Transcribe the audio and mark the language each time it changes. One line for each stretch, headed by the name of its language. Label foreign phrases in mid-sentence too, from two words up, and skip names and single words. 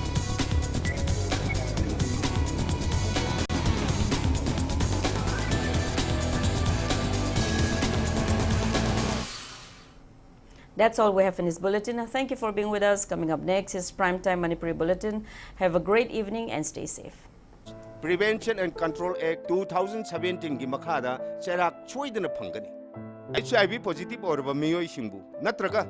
English: That's all we have in this bulletin. Thank you for being with us. Coming up next is Primetime Manipuri Bulletin. Have a great evening and stay safe.
Manipuri: Prevention and Control Act 2017 gi makhada cherak choidana phangani
English: HIV positive
Manipuri: or ba miyoi singbu natraga